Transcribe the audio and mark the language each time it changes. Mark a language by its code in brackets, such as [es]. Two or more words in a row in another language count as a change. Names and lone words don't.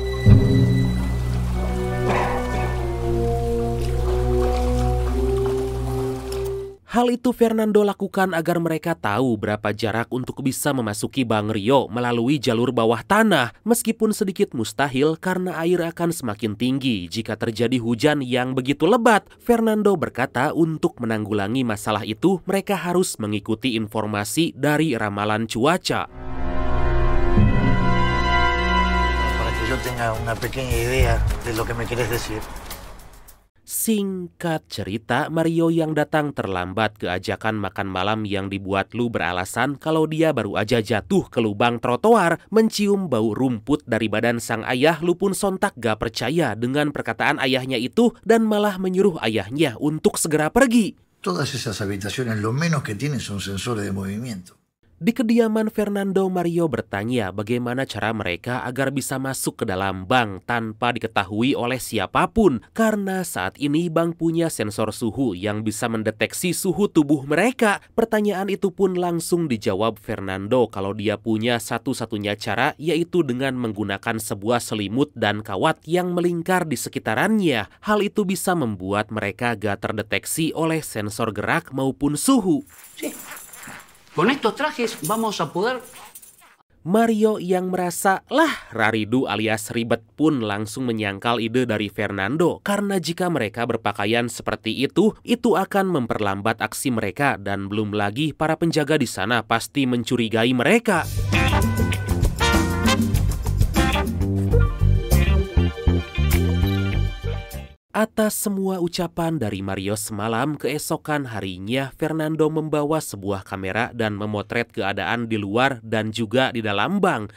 [id] Hal itu Fernando lakukan agar mereka tahu berapa jarak untuk bisa memasuki Bang Rio melalui jalur bawah tanah, meskipun sedikit mustahil karena air akan semakin tinggi jika terjadi hujan yang begitu lebat. Fernando berkata untuk menanggulangi masalah itu, mereka harus mengikuti informasi dari ramalan cuaca. [es] Para que yo tenga una pequeña idea de lo que me quieres decir. [id] Singkat cerita, Mario yang datang terlambat ke ajakan makan malam yang dibuat Lu beralasan kalau dia baru aja jatuh ke lubang trotoar. Mencium bau rumput dari badan sang ayah, Lu pun sontak gak percaya dengan perkataan ayahnya itu dan malah menyuruh ayahnya untuk segera pergi. [es] Todas esas habitaciones lo menos que tienen son sensores de movimiento. [id] Di kediaman Fernando, Mario bertanya bagaimana cara mereka agar bisa masuk ke dalam bank tanpa diketahui oleh siapapun. Karena saat ini bank punya sensor suhu yang bisa mendeteksi suhu tubuh mereka. Pertanyaan itu pun langsung dijawab Fernando kalau dia punya satu-satunya cara, yaitu dengan menggunakan sebuah selimut dan kawat yang melingkar di sekitarannya. Hal itu bisa membuat mereka gak terdeteksi oleh sensor gerak maupun suhu. [es] Con estos trajes vamos a poder... [id] Mario yang merasa raridu alias ribet pun langsung menyangkal ide dari Fernando. Karena jika mereka berpakaian seperti itu akan memperlambat aksi mereka dan belum lagi para penjaga di sana pasti mencurigai mereka. Atas semua ucapan dari Mario semalam, keesokan harinya Fernando membawa sebuah kamera dan memotret keadaan di luar dan juga di dalam bank.